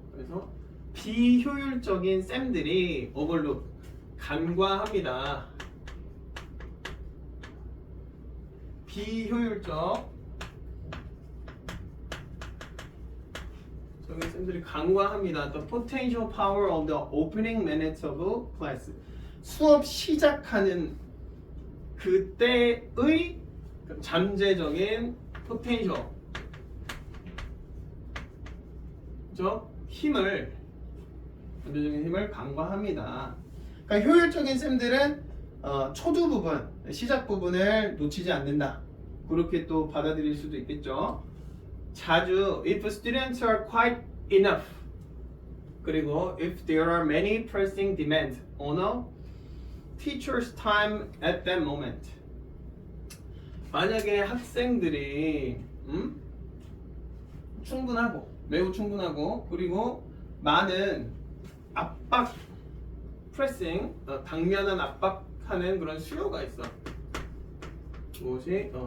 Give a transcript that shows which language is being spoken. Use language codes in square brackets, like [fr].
[ko] 그래서 비효율적인 쌤들이 오버룩 간과합니다. 비효율적 적인 쌤들이 간과합니다. [en] The potential power of the opening minutes of class. [ko] 수업 시작하는 그때의 잠재적인 potential, 그죠? 힘을, 잠재적인 힘을 간과합니다. 그러니까 효율적인 쌤들은 초두 부분, 시작 부분을 놓치지 않는다. 그렇게 또 받아들일 수도 있겠죠. 자주 [en] if students are quite enough, 그리고 if there are many pressing demands on a teacher's time at that moment. [ko] 만약에 학생들이 충분하고, 매우 충분하고, 그리고 많은 압박, 프레싱, 당면한 압박하는 그런 수요가 있어. 무엇이?